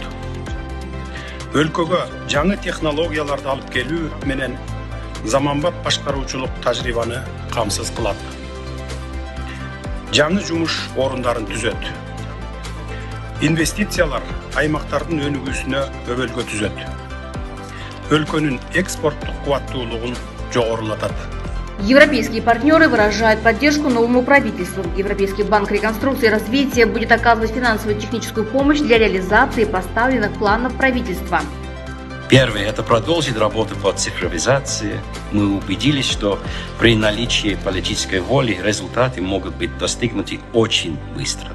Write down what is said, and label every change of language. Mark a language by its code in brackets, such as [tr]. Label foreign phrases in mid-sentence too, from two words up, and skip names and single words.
[ky] Өлкөгө жаңы технологияларды алып келүү менен заманбап башкаруучулук тажрыйбаны камсыз кылат. Жаңы жумуш орундарын түзөт. Инвестициялар аймактардын өнүгүүсүнө өбөлгө түзөт. Өлкөнүн экспорттук кубаттуулугун жогорулатат. [ru] Европейские партнеры выражают поддержку новому правительству. Европейский банк реконструкции и развития будет оказывать финансовую и техническую помощь для реализации поставленных планов правительства. Первое – это продолжить работу по цифровизации. Мы убедились, что при наличии политической воли результаты могут быть достигнуты очень быстро.